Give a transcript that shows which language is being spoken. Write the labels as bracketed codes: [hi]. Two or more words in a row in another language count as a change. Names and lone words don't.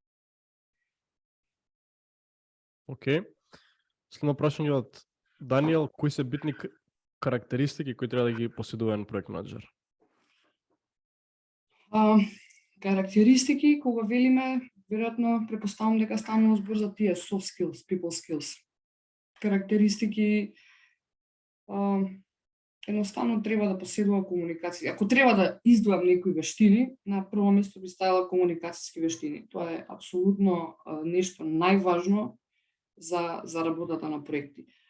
[mk] Океј. Следно прашање од Даниел, кои се битни карактеристики кои треба да ги поседува еден проект менаџер? Карактеристики, кога велиме, веројатно претпоставувам дека станува збор за тие [en] soft skills, people skills. [mk] Карактеристики едноставно треба да поседува комуникација. Ако треба да издвојам некои вештини, на прво место би ставила комуникацијски вештини. Тоа е апсолутно нешто најважно за работата на проекти.